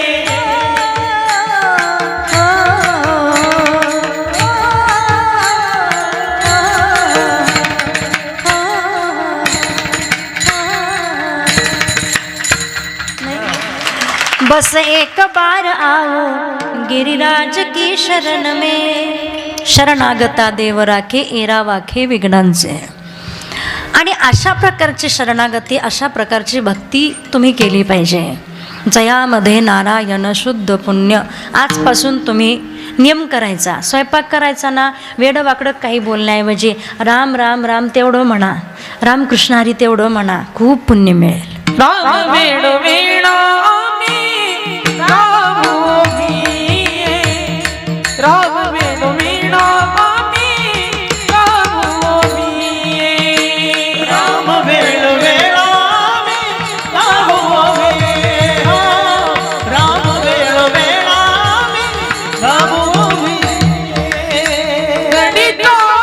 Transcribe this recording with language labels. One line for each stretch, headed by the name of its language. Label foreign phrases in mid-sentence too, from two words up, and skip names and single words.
Hindi: बस एक बार आओ गिरिराज की शरण में।
Marathi: शरणागता देव राखे एरा वाखे विघ्नांचे. आणि अशा प्रकारची शरणागती, अशा प्रकारची भक्ती तुम्ही केली पाहिजे. जयामध्ये नारायण शुद्ध पुण्य. आजपासून तुम्ही नियम करायचा. स्वयंपाक करायचा ना, वेडं वाकडं काही बोलण्याऐवजी राम राम राम तेवढं म्हणा, रामकृष्ण हरी तेवढं म्हणा, खूप पुण्य मिळेल. राम वेण वेणा राम वेण वीणा राम वेण वेणा राम वेण वेणा दडिता